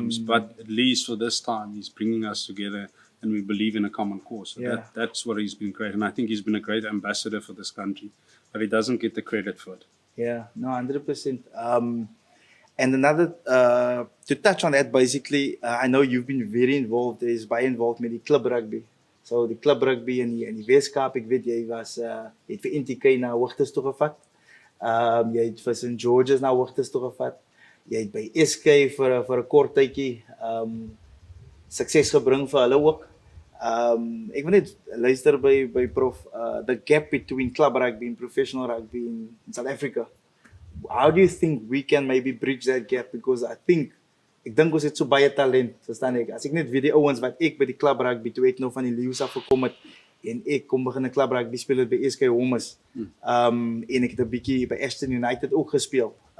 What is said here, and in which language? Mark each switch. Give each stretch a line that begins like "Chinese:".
English: But at least for this time, he's bringing us together, and we believe in a common cause. So that's what he's been great, and I think he's been a great ambassador for this country, but he doesn't get the credit for it. Yeah, no, 100%. And another, to touch on that, basically, I know you've been very involved,
Afrikaans: baie involved met die club rugby. So die club rugby in die Weskaap, ek weet jy het vir NTK na hoogtes toe gevat. Jy het vir St. George's na hoogtes toe gevat. Jy het by SK vir 'n kort tydjie sukses gebring vir hulle ook. Ek wil net luister by Prof,
English: the gap between club rugby and professional rugby in South Africa. How do you think we can maybe bridge that gap?
Afrikaans: Because ek dink ons het so baie talent, verstaan ek. As ek net weet die ouens wat ek by die club rugby toe ek nou van die Leeu's af gekom het en ek kom begin 'n club rugby speel by SK Homes. En ek het 'n bietjie by Ashton United ook gespeel.